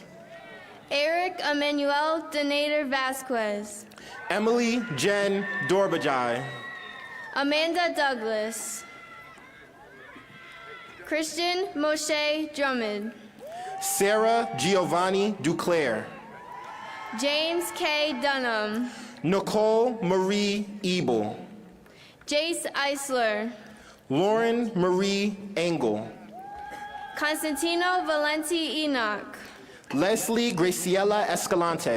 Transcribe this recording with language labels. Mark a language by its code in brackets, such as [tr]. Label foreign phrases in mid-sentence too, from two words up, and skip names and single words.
[en] Eric Emmanuel Donator Vasquez. Emily Jen Dorbajai. Amanda Douglas. Christian Moshe Drummond. Sarah Giovanni Duclair. James K. Dunham. Nicole Marie Ebel. Jace Eisler. Lauren Marie Engel. Constantino Valenti Enoch. Leslie Graciela Escalante.